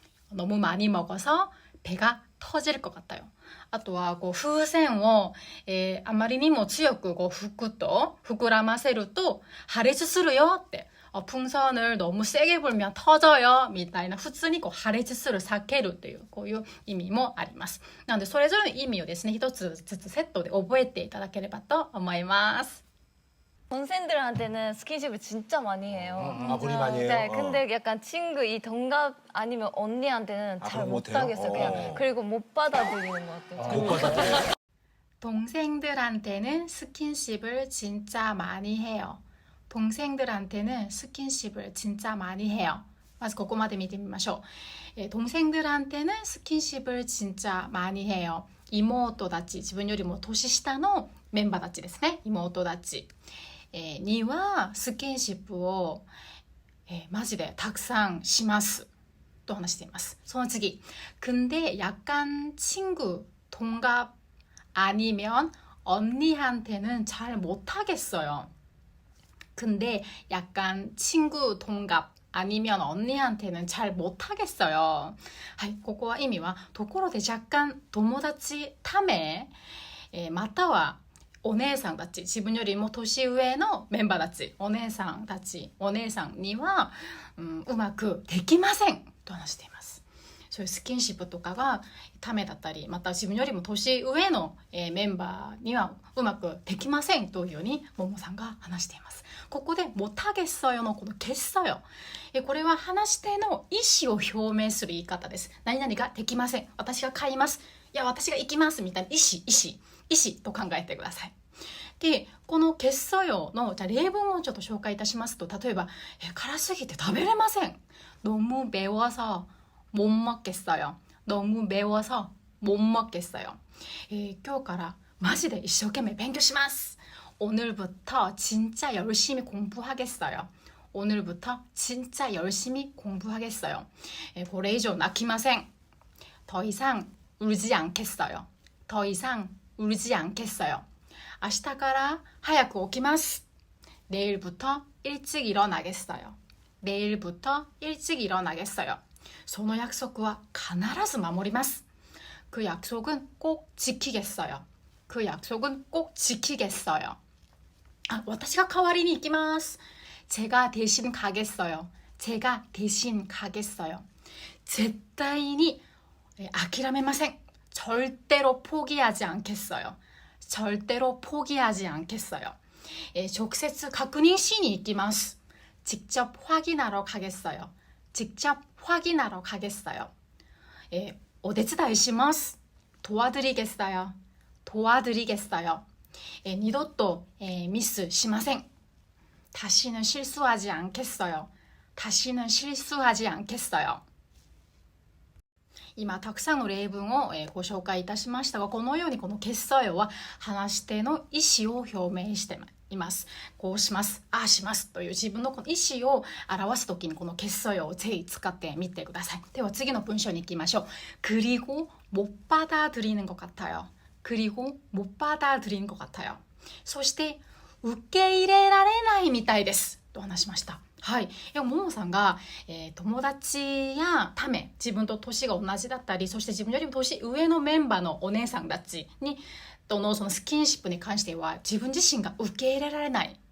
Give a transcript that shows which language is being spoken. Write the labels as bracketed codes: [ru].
[ko] 너무 많이 먹어서 배가 터질 것 같아요. [ja] あとはこう風船を、あまりにも強くこう膨らませると破裂するよって、 [ko] 풍선을 너무 세게 불면 터져요 [ja] みたいな、普通にこう破裂する、避けるっていう、こういう意味もあります。なのでそれぞれの意味をですね、一つずつセットで覚えていただければと思います。 [ko] 동생들한테는 스킨십을 진짜 많이 해요. 본인 많이 해요? 네, 근데 약간 친구 이 동갑 아니면 언니한테는 잘 그럼 못해요? 못하겠어요. 그냥 그리고 못 받아들이는 것 같아요. 못 받아들여요? 동생들한테는 스킨십을 진짜 많이 해요. 동생들한테는 스킨십을 진짜 많이 해요. [ja] まずここまで見てみましょう。 [ko] 동생들한테는 스킨십을 진짜 많이 해요. [ja] 妹たち、自分よりも年下のメンバーたちですね。妹たち。にはスキンシップを、マジでたくさんしますと話しています。その次、 [ko] 근데 약간 친구, 동갑 아니면 언니한테는 잘 못하겠어요. 근데 약간 친구, 동갑 아니면 언니한테는 잘 못하겠어요. [ja] はい、ここは意味は、ところで若干友達ため、またはお姉さんたち、自分よりも年上のメンバーたち、お姉さんには、うまくできませんと話しています。そういうスキンシップとかがためだったり、また自分よりも年上の、メンバーにはうまくできませんというようにももさんが話しています。ここで못하겠어요のこの겠어요、これは話し手の意思を表明する言い方です。何々ができません、私が買います、いや私が行きますみたいな意思と考えてください。で、この겠어요のじゃあ例文をちょっと紹介いたしますと、例えば辛すぎて食べれません、 [ko] 너무 매워서 못 먹겠어요. 너무 매워서 못 먹겠어요. [ja] 今日からマジで一生懸命勉強します。 [ko] 오늘부터 진짜 열심히 공부하겠어요. 오늘부터 진짜 열심히 공부하겠어요. [ja] これ以上泣きません。 [ko] 더 이상 울지 않겠어요. 더 이상 울지 않겠어요. [ja] 明日から早く起きます。 [ko] 내일부터 일찍 일어나겠어요. 내일부터 일찍 일어나겠어요. [ja] その約束は必ず守ります。 [ko] 그 약속은 꼭 지키겠어요. 그 약속은 꼭 지키겠어요. [ja] 私が代わりに行きます。 [ko] 제가 대신 가겠어요. 제가 대신 가겠어요. [ja] 絶対に諦めません。 [ko] 절대로 포기하지 않겠어요. 절대로 포기하지 않겠어요. [ja] 直接確認しに行きます。 [ko] 직접 확인하러 가겠어요. 직접 확인하러 가겠어요. [ja] お手伝いします。 [ko] 도와드리겠어요. 도와드리겠어요. [ja] 二度とミスしません。 [ko] 다시는 실수하지 않겠어요. 다시는 실수하지 않겠어요. [ja] 今たくさんの例文をご紹介いたしましたが、このようにこの겠어요は話し手の意思を表明しています。こうします、ああしますという自分のこの意思を表すときにこの겠어요をぜひ使ってみてください。では次の文章に行きましょう。 [ko] 그리고 못 받아들이는 것 같아요. 그리고 못 받아들이는 것 같아요. [ja] そして受け入れられないみたいですと話しました。はい、ももさんが、友達やため、自分と年が同じだったり、そして自分よりも年上のメンバーのお姉さんたちとのそのスキンシップに関しては自分自身が受け入れられない